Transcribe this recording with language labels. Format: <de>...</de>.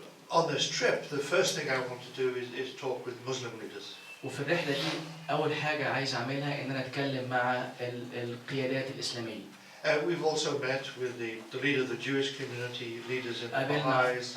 <en>On this trip, the first thing I want to do is talk with Muslim leaders.</en> <ar>وفي الرحلة دي أول حاجة عايز أعملها إن أنا أتكلم مع القيادات الإسلامية.</ar> <en>We've also met with the leader of the Jewish community, leaders in the Baha'is.</en>